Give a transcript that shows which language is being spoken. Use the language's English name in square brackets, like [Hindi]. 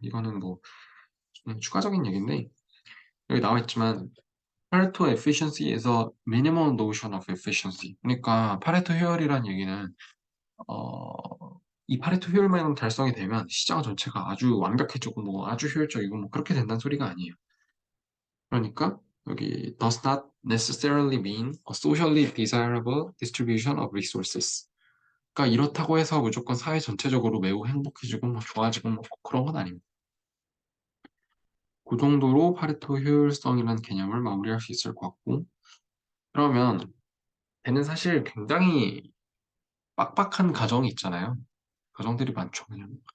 [Korean] 이거는 뭐 추가적인 얘기인데 여기 나와 있지만 파레토 efficiency에서 [English] minimum notion of efficiency. [Korean] 그러니까 파레토 효율이라는 얘기는 이 파레토 효율만 달성이 되면 시장 전체가 아주 완벽해지고 뭐 아주 효율적이고 뭐 그렇게 된다는 소리가 아니에요. 그러니까 여기 [English] does not necessarily mean a socially desirable distribution of resources. [Korean] 그러니까 이렇다고 해서 무조건 사회 전체적으로 매우 행복해지고 뭐 좋아지고 뭐 그런 건 아닙니다. 그 정도로 파레토 효율성이라는 개념을 마무리할 수 있을 것 같고 그러면 걔는 사실 굉장히 빡빡한 가정이 있잖아요. 가정들이 많죠, 그냥.